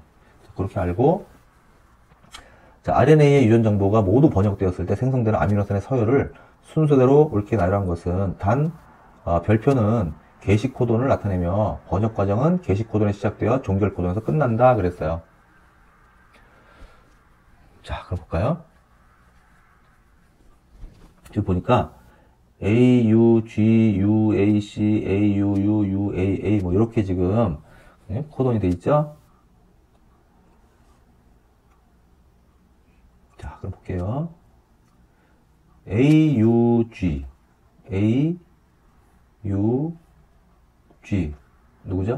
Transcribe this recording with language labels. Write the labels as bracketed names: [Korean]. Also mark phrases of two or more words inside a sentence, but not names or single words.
[Korean] 그렇게 알고, 자, RNA의 유전 정보가 모두 번역되었을 때 생성되는 아미노산의 서열을 순서대로 옳게 나열한 것은 별표는 게시 코돈을 나타내며 번역 과정은 게시 코돈에 시작되어 종결 코돈에서 끝난다 그랬어요. 자, 그럼 볼까요? 지금 보니까 A, U, G, U, A, C, A, U, U, U, A, A 뭐 이렇게 지금 코돈이 돼 있죠? 자, 그럼 볼게요. A, U, G, A, U, G 누구죠?